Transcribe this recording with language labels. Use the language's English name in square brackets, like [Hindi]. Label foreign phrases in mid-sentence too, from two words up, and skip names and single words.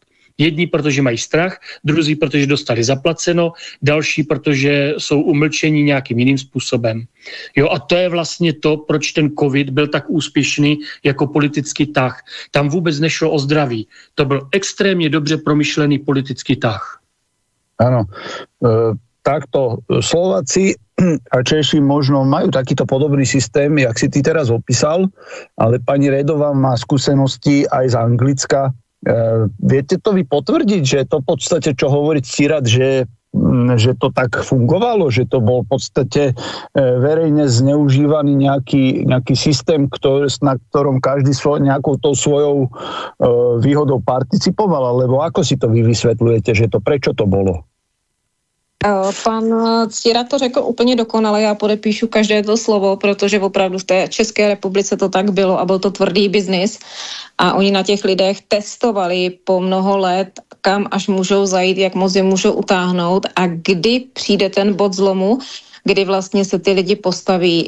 [Czech] Jedni, protože mají strach, druzí, protože dostali zaplaceno, další, protože jsou umlčení nějakým jiným způsobem. Jo, a to je vlastně to, proč ten covid byl tak úspěšný jako politický tah. Tam vůbec nešlo o zdraví. To byl extrémně dobře promyšlený politický tah. [Slovak] Áno. Takto Slováci a Češi možno majú takýto podobný systém, jak si ty teraz opísal, ale pani Redová má skúsenosti aj z Anglicka. Viete to vy potvrdiť, že to v podstate, čo hovorí Ctirad, že to tak fungovalo, že to bol v podstate verejne zneužívaný nejaký systém, na ktorom každý nejakou tou svojou výhodou participoval, alebo ako si to vy vysvetľujete, že to prečo to bolo? [Czech] Pan Ctirad to řekl úplně dokonale, já podepíšu každé to slovo, protože opravdu v té České republice to tak bylo a byl to tvrdý biznis a oni na těch lidech testovali po mnoho let, kam až můžou zajít, jak moc je můžou utáhnout a kdy přijde ten bod zlomu, kdy vlastně se ty lidi postaví.